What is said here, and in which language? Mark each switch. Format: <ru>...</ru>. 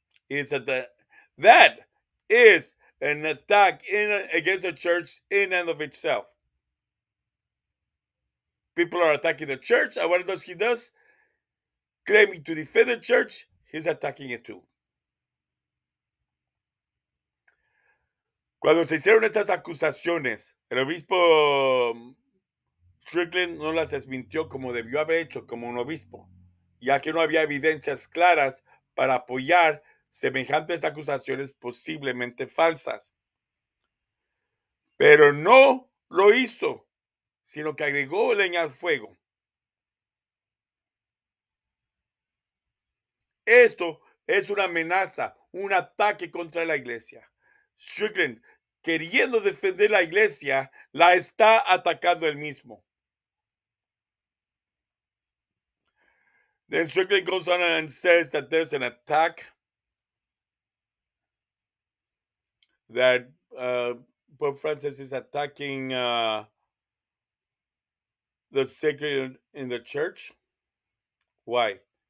<en>It is that is an attack against the church in and of itself. People are attacking the church, and what does he does? Claiming to defend the church, he's attacking it too.</en> <es>Cuando se hicieron estas acusaciones, el obispo Strickland no las desmintió como debió haber hecho como un obispo, ya que no había evidencias claras para apoyar semejantes acusaciones posiblemente falsas. Pero no lo hizo, sino que agregó leña al fuego. Esto es una amenaza, un ataque contra la iglesia. Strickland, queriendo defender la iglesia, la está atacando él mismo.</es> <en>Then Strickland goes on and says that there's an attack that Pope Francis is attacking the sacred in the church. Why?</en>